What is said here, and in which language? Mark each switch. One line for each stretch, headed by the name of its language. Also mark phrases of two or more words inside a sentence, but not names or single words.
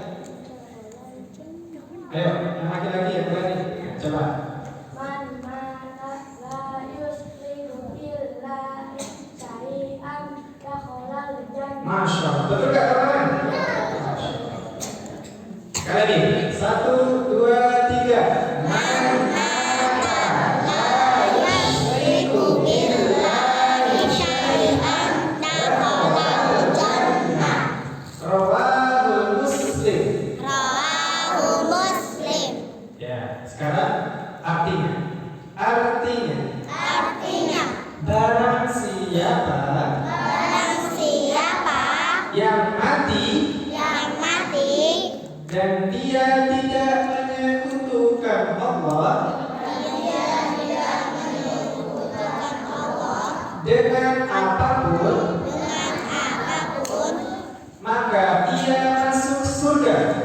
Indonesian: Ayo, yang laki-laki yang berani. Coba.
Arabic: من مات لا يشرك بالله شيئا دخل الجنة. ما شاء الله.
Indonesian: Betul gak teman-teman? Sekali lagi. 1, 2, 3.
Arabic: من مات لا يشرك بالله شيئا دخل الجنة. رواه مسلم. رواه مسلم.
Indonesian: Ya, sekarang artinya. Artinya barang siapa yang mati dan dia tidak menyekutukan Allah dengan apapun, maka ia masuk surga.